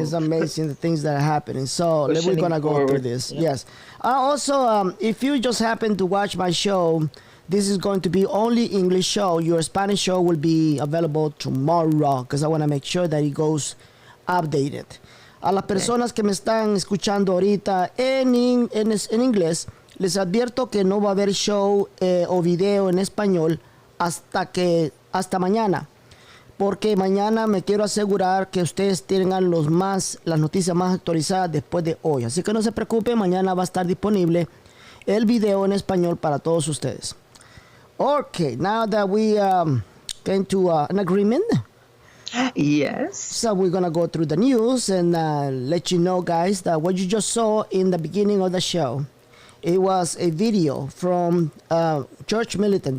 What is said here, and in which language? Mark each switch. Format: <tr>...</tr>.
<en>It's amazing the things that are happening. So we're going to go through this. Yep. Yes. Also, if you just happen to watch my show, this is going to be only English show. Your Spanish show will be available tomorrow because I want to make sure that it goes updated.</en> <es>A las personas que me están escuchando ahorita en inglés, les advierto que no va a haber show o video en español hasta mañana. Porque mañana me quiero asegurar que ustedes tengan las noticias más actualizadas después de hoy. Así que no se preocupen, mañana va a estar disponible el video en español para todos ustedes.</es> <en>Okay, now that we came to an agreement. Yes. So we're going to go through the news and let you know, guys, that what you just saw in the beginning of the show, it was a video from Church Militant.</en>